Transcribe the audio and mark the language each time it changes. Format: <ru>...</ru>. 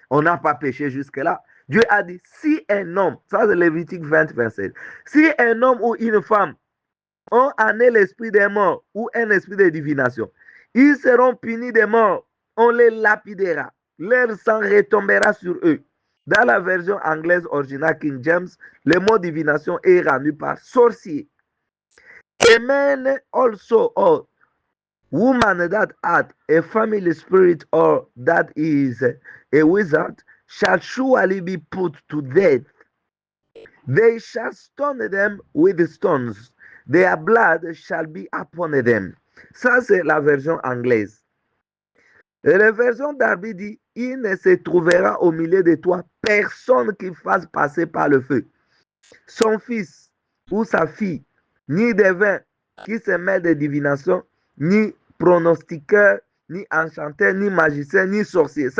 <fr>On n'a pas péché jusque-là. Dieu a dit, si un homme, ça c'est Lévitique 20, 27, si un homme ou une femme ont en eux l'esprit des morts ou un esprit de divination, ils seront punis de mort. On les lapidera. Leur sang retombera sur eux. Dans la version anglaise originale King James, le mot divination est rendu par sorcier.</fr> <en>Amen also, or woman that hath a family spirit or that is a wizard shall surely be put to death. They shall stone them with stones. Their blood shall be upon them.</en> <fr>Ça, c'est la version anglaise. Et la version d'Arby dit, il ne se trouvera au milieu de toi personne qui fasse passer par le feu son fils ou sa fille, ni devin qui se mêle de divination, ni pronostiqueur, ni enchanteur, ni magicien, ni sorcier.</fr>